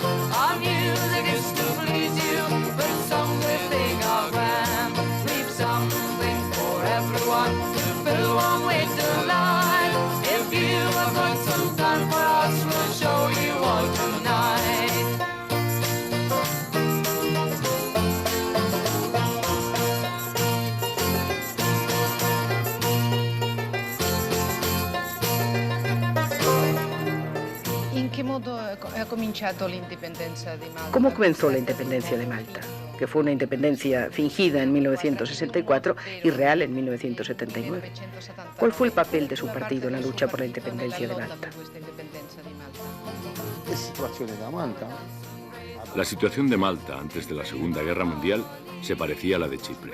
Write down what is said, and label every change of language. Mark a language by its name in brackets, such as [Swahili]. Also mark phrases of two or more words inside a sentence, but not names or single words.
[English] Our music is to please you, with songs we think are grand. We've something for everyone to fill one with delight. If you have got some time for us, we'll show you all tonight. [Spanish] ¿En qué modo [Italian] ha cominciato l'indipendenza di Malta? [Spanish] ¿Cómo comenzó la independencia de Malta? Que fue una independencia fingida en 1964 y real en 1979. ¿Cuál fue el papel de su partido en la lucha por la independencia de Malta? La situación de Malta antes de la Segunda Guerra Mundial se parecía a la de Chipre.